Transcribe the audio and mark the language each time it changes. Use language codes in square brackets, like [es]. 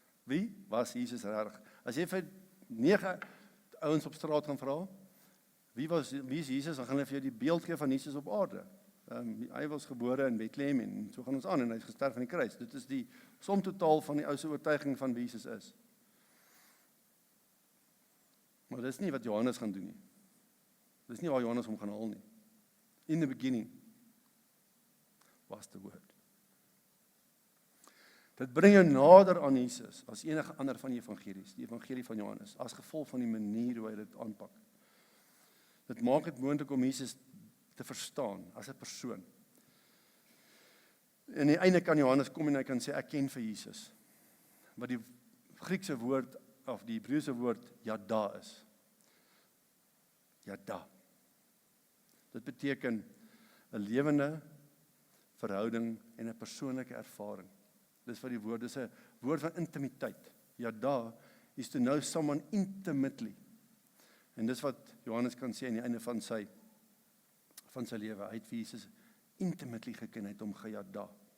[af] Wie was Jesus regtig? As jy vir 9 ouens op straat gaan vra, wie is Jesus, dan gaan hulle vir jou die beeld gee van Jesus op aarde. Hy was gebore in Bethlehem en so gaan ons aan en hy is gesterf aan die kruis. Dit is die som totaal van die ou se oortuiging van wie Jesus is. Maar dis nie wat Johannes gaan doen nie. Dis nie waar Johannes hom gaan haal nie. [en] In the beginning was the word. [af] Dit bring jou nader aan Jesus as enige ander van die evangelies, die evangelie van Johannes, as gevolg van die manier hoe hy dit aanpak. Dit maak dit moontlik om Jesus te verstaan as 'n persoon. En aan die einde kan Johannes kom en hy kan sê ek ken vir Jesus. Wat die Griekse woord of die Hebreëse woord yada is. Yada. Dit beteken 'n lewende verhouding en 'n persoonlike ervaring. Dis wat die woord is, 'n woord van intimiteit. [en] Yada is to know someone intimately. [af] En dis wat Johannes kan sê aan die einde van sy lewe. Hy het vir Jesus intimately geken, hy het hom geyada.